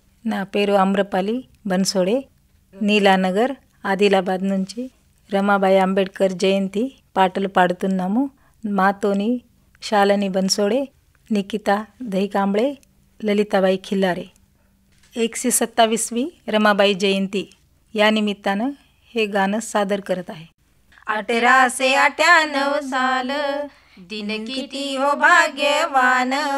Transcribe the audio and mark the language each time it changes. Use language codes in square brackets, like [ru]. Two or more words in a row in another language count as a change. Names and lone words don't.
[te] నా పేరు అమ్రపాలి బన్సోడే, నీలానగర్ ఆదిలాబాద్ నుంచి రమాబాయి అంబేద్కర్ జయంతి పాటలు పాడుతున్నాము. మాతోని शालिनी बनसोडे, निकिता दहीकांबळे, ललिताबाई खिल्लारे. [mr] 127वी रमाबाई जयंती या निमित्तानं हे गाणं सादर करत आहे. 1898 साल दिन किती हो भाग्यवान.